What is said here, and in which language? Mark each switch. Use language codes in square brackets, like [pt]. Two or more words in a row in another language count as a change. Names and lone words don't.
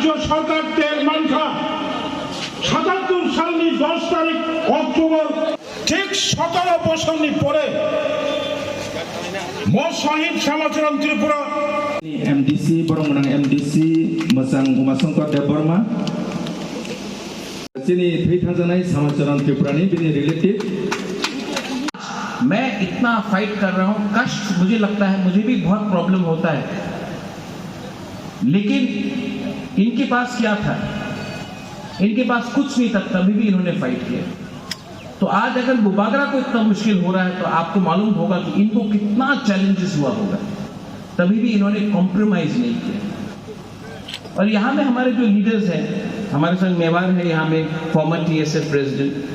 [bn] সরকারদের মানখা ৭৭ সালের 10 তারিখ অক্টোবর ঠিক 17 বছর পরে মো শহীদ শ্যামাচরণ ত্রিপুরা [trp] MDC Borong MDC Musang Umasongko Deborma sini thui thanjanai Samacharan Tripurani bini relative [hi] मैं इतना फाइट कर रहा हूं कष्ट मुझे लगता है मुझे भी बहुत प्रॉब्लम होता है लेकिन इनके पास क्या था इनके पास कुछ नहीं था तभी भी इन्होंने फाइट किया तो आज अगर बुबागरा को इतना मुश्किल हो रहा है तो आपको मालूम होगा कि इनको कितना चैलेंजेस हुआ होगा तभी भी इन्होंने कॉम्प्रोमाइज नहीं किया और यहां में हमारे जो लीडर्स हैं हमारे संग मेवार है यहां में [en] former TSF president